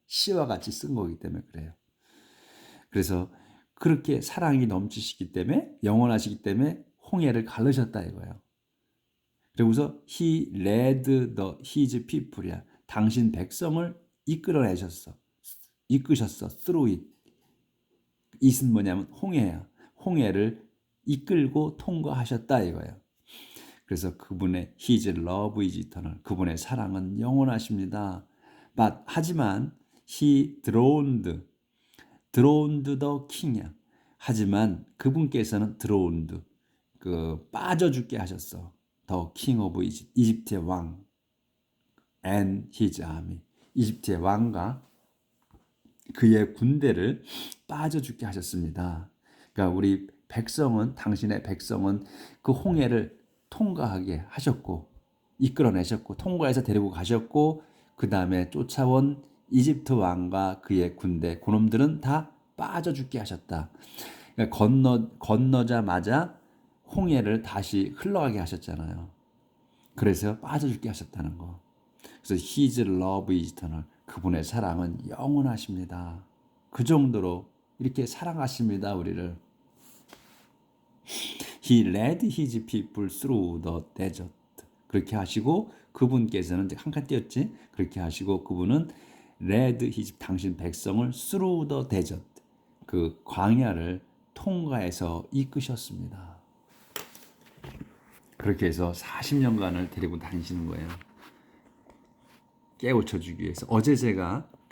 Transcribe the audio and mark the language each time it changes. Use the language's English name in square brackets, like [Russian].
[Korean] 시와 같이 쓴 거기 때문에 그래요. 그래서 그렇게 사랑이 넘치시기 때문에 영원하시기 때문에 홍해를 가르셨다 이거예요. 그리고서 [English] he led his people이야. [Korean] 당신 백성을 이끌어내셨어. 이끄셨어. [English] through it. [Korean] it은 뭐냐면 홍해야. 홍해를 이끌고 통과하셨다 이거예요. 그래서 그분의 [English] his love is eternal. [Korean] 그분의 사랑은 영원하십니다. 하지만 [English] he drowned the king이야. [Korean] 하지만 그분께서는 [English] drowned [Korean] 빠져 죽게 하셨어. [English] the king of Egypt. [Korean] 이집트의 왕 [English] and his army. [Korean] 이집트의 왕과 그의 군대를 빠져 죽게 하셨습니다. 그러니까 우리 당신의 백성은 그 홍해를 통과하게 하셨고 이끌어내셨고 통과해서 데리고 가셨고 그 다음에 쫓아온 이집트 왕과 그의 군대 그놈들은 다 빠져 죽게 하셨다. 그러니까 건너자마자 홍해를 다시 흘러가게 하셨잖아요. 그래서 빠져 죽게 하셨다는 거. 그래서 [English] His love is eternal. [Korean] 그분의 사랑은 영원하십니다. 그 정도로 이렇게 사랑하십니다, 우리를. [English] He led his people through the desert. [Korean] 그렇게 하시고 그분께서는 한 칸 띄었지? 그렇게 하시고 그분은 [English] led his [Korean] 당신 백성을 [English] through the desert. [Korean] 그 광야를 통과해서 이끄셨습니다. 그렇게 해서 40년간을 데리고 다니시는 거예요. 깨우쳐 주기 위해서. 어제 제가